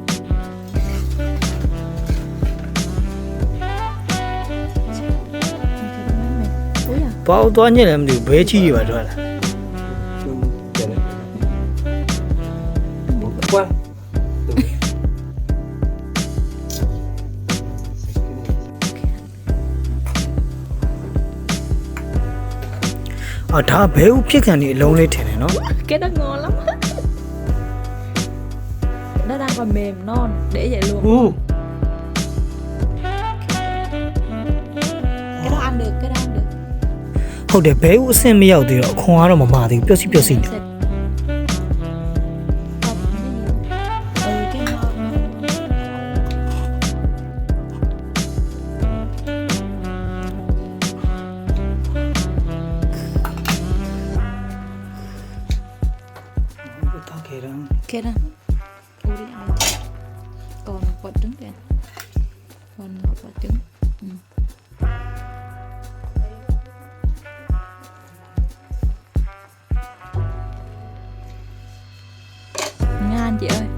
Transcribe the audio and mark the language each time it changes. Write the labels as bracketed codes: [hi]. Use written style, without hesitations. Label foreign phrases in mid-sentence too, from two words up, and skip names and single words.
[ko] 뭐야? [my] ဘာလို့တွားညစ်လဲမသိဘူးဘဲကြီးတွေပါထွက်လာ [vi] Qua. [my] အာဒါဘဲဥဖြစ်ခံနေအလုံးလေးထင်တယ်နော် [vi] Cái đó ngon lắm. Nó đang còn mềm non, để vậy luôn. Cái đó ăn được. [my] ဟုတ်တယ်ဘဲဥအဆင့်မရောက်သေးတော့အခွန်ကတော့မမာသေးဘူးပြုတ်စီပြုတ်စီနေ [vi] Cái ngon. [my] တောက်ခဲ့တော့ [vi] Keran. Uri ăn. Còn một quả trứng kìa. Còn một quả trứng. Ừ. Ngan chị ơi.